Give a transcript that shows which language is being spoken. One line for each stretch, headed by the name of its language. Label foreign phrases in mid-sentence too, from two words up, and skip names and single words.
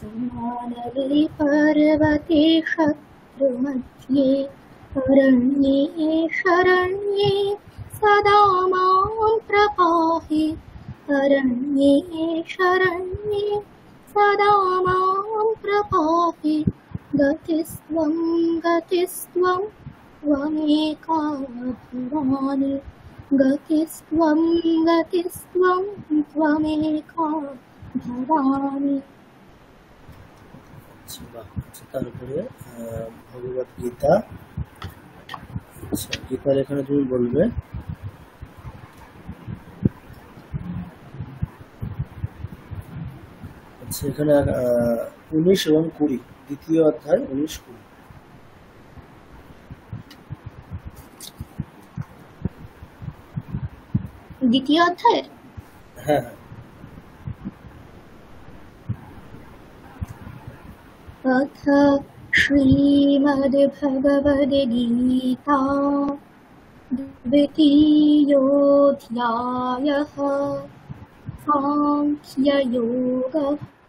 Sanskrit: मानवे पर्वते शत्रुमध्ये अरण्ये शरण्ये सदा मां प्रपाहि अरण्ये शरण्ये सदा मां प्रपाहि गतिस्त्वं त्वमेका भवानि गतिस्त्वं त्वमेका भवानि।
Bangla: তারপরে ভগবত গীতা। গীতার এখানে তুমি বলবে আচ্ছা এখানে 19 এবং 20, দ্বিতীয় অধ্যায় 19-20। দ্বিতীয় অধ্যায়। হ্যাঁ
Sanskrit: अथ श्रीमद्भगवद्गीता द्वितीयोऽध्यायः सांख्ययोगः।